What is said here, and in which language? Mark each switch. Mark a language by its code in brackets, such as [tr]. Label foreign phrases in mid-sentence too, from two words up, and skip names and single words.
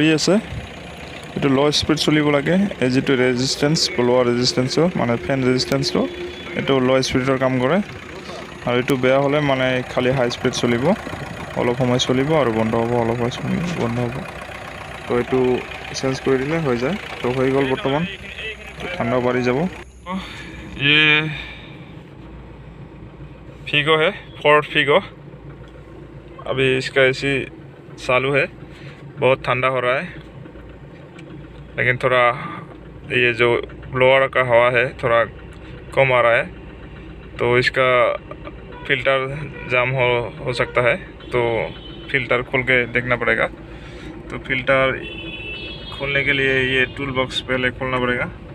[as] আছে এইটো [en] low speed [as] চলিব লাগে এই যিটো ৰেজিষ্টেঞ্চ লোৱাৰ ৰেজিষ্টেঞ্চটো মানে ফেন ৰেজিষ্টেঞ্চটো এইটো ল' স্পীডৰ কাম কৰে আৰু এইটো বেয়া হ'লে মানে খালি [en] high speed [as] চলিব অলপ সময় চলিব আৰু বন্ধ হ'ব অলপ সময় চলিব বন্ধ হ'ব তো এইটো চেঞ্জ কৰি দিলে হৈ যায় তো হৈ গ'ল বৰ্তমান ঠাণ্ডাও বাঢ়ি যাব ये [hi] फिगो है फोर्ड फिगो अभी इसका एसी चालू है बहुत ठंडा हो रहा है लेकिन थोड़ा ये जो ब्लोअर का हवा है थोड़ा कम आ रहा है तो इसका फिल्टर जाम हो सकता है तो फिल्टर खोल के देखना पड़ेगा तो फिल्टर खोलने के लिए ये [en] tool box [hi] पहले खोलना पड़ेगा